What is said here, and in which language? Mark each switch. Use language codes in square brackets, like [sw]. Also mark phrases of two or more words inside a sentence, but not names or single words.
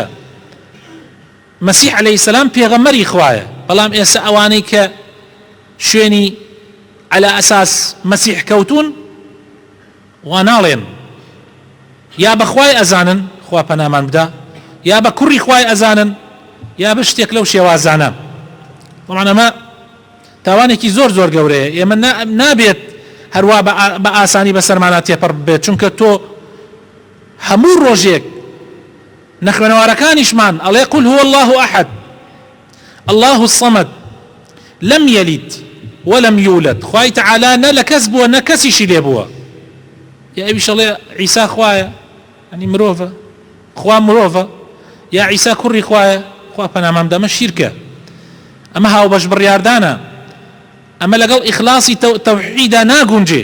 [ckb] مەسیح [ar] عەلەیهی سەلام [ckb] پێغەمبەری خوایە، بەڵام ئێستا ئەوانەی کە شوێنی [ar] عەلا ئەساس [ckb] مەسیح کەوتون وا ناڵێن یا بە خوای ئەزانن، خوا پەنامان بدا، یا بە کوڕی خوای ئەزانن، یا بە شتێک لەو شێوازانە. بەڵام ئەمە تاوانێکی زۆر گەورەیە. ئێمە نابێت هەروە بە ئاسانی بەسەرمانە تێپەڕ بێت، چونکە تۆ هەموو ڕۆژێک نەخوێنەوارەکانیشمان ئەڵێ [ar] قل هو الله أحد الله الصمد لم يلد ولم يولد. [ckb] خوای تعالی نە لە کەس بووە نە کەسیشی لێ بووە. یا ئەویش ئەڵێ عیسا خوایە، ئەنی مرۆڤە، خوا مرۆڤە، یا عیسا کوڕی خوایە، خوا پەنامام دەمە شیرکە، ئەمە هاوبەش بڕیاردانە، ئەمە لەگەڵ ئیخلاسی تەوحیدا ناگونجێ.